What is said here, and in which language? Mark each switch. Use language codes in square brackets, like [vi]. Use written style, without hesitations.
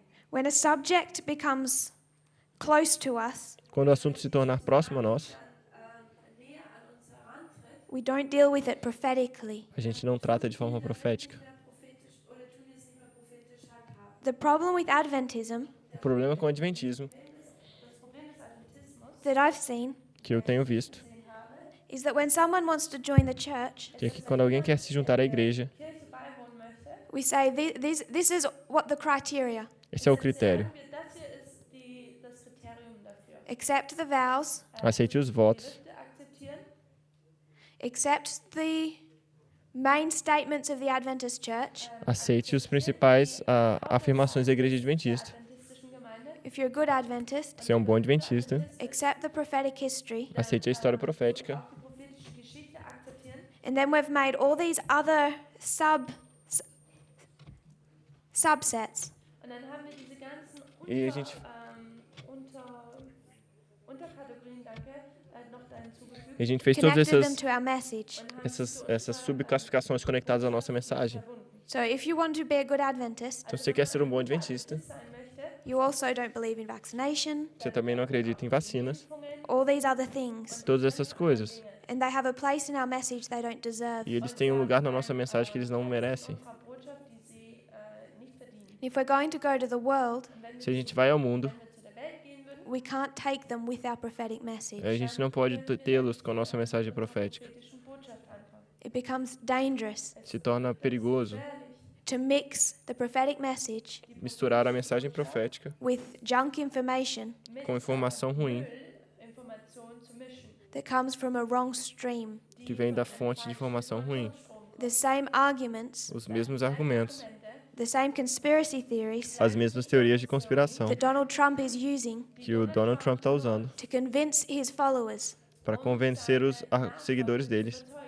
[en] When a subject becomes close to us, [pt] Quando o assunto se tornar próximo a nós, [en] we don't deal with it prophetically. [pt] a gente não trata de forma profética. [en] The problem with Adventism [pt] O problema com o adventismo, [en] that I've seen [pt] que eu tenho visto, [en] is that when someone wants to join the church, [pt] que é que quando alguém quer se juntar à igreja, [en] we say this is what the criteria. [pt] esse é o critério. [de] Das hier ist das Kriterium dafür. [en] Accept the vows, [pt] Aceite os votos, [de] Bitte akzeptieren. [en] accept the main statements of the Adventist Church. [pt] aceite os principais afirmações da igreja adventista. [de] Adventistischen Gemeinde. [en] If you're a good Adventist, [pt] Você é um bom adventista, [en] accept the prophetic history. [pt] aceite a história profética. [de] Die prophetische Geschichte akzeptieren. [en] And then we've made all these other subsets. [de] Und dann haben wir diese ganzen [pt] E a gente [de] Unterkategorien, danke, noch da hinzugefügt. [pt] E a gente fez todas [en] Connected them to our message. [pt] essas subclassificações conectadas à nossa mensagem. [en] So if you want to be a good Adventist, [pt] Então, se você quer ser um bom adventista, [de] Sein möchte, [en] you also don't believe in vaccination, [pt] você também não acredita em vacinas, [en] all these other things. [pt] todas essas coisas. [en] And they have a place in our message they don't deserve. [pt] E eles têm um lugar na nossa mensagem que eles não merecem. [de] unserer Botschaft, die sie nicht verdienen. [en] If we're going to go to the world, [pt] Se a gente vai ao mundo, [de] Wenn wir zu der Welt gehen würden, [en] we can't take them with our prophetic message. [pt] a gente não pode tê-los com a nossa mensagem profética. [de] prophetischen Botschaft einfach. [en] It becomes dangerous [pt] Se torna perigoso [en] to mix the prophetic message [pt] misturar a mensagem profética [en] with junk information [pt] com informação ruim [de] Informationen zu mischen. [en] that comes from a wrong stream. [pt] que vem da fonte de informação ruim. [en] The same arguments, [pt] Os mesmos argumentos, [en] the same conspiracy theories [pt] as mesmas teorias de conspiração [en] that Donald Trump is using [pt] que o Donald Trump está usando [en] to convince his followers [pt] para convencer os seguidores deles.